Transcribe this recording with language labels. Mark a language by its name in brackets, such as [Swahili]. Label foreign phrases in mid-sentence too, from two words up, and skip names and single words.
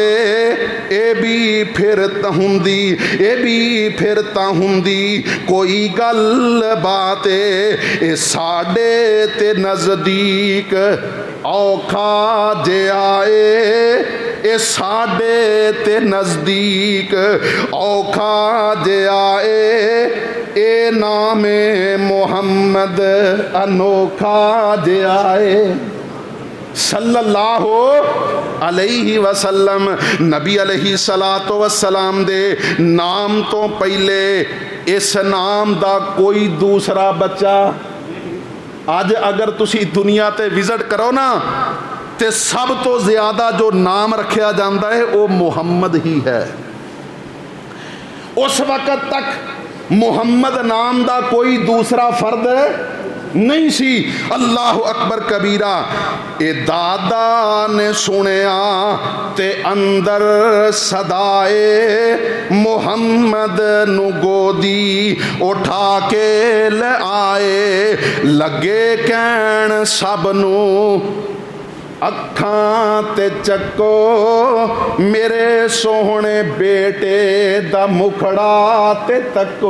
[Punjabi] اے بھی پھر ہندی اے بھی پھر ہندی کوئی گل بات اے ساڈے تے نزدیک اوکھا جے آئے. اے ساڈے تے نزدیک اوکھا جے آئے. اے نام محمد انوکھا جے آئے. [Arabic] صلى الله عليه وسلم [Punjabi] نبی [Arabic] عليه الصلاة والسلام [Punjabi] دے نام توں پہلے اس نام دا کوئی دوسرا بچہ اج اگر تسی دنیا تے وزٹ کرو نا تے سب توں زیادہ جو نام رکھا جاتا ہے وہ محمد ہی ہے. اس وقت تک محمد نام دا کوئی دوسرا فرد نہیں سی. [Arabic] الله أكبر كبيرا. [Punjabi] اے دادا نے سنیا تے اندر صدائے محمد نوں گودی اٹھا کے لے آئے. لگے کہن سب نوں اکھاں تے چکو میرے سوہنے بیٹے دا مکھڑا تے تکو.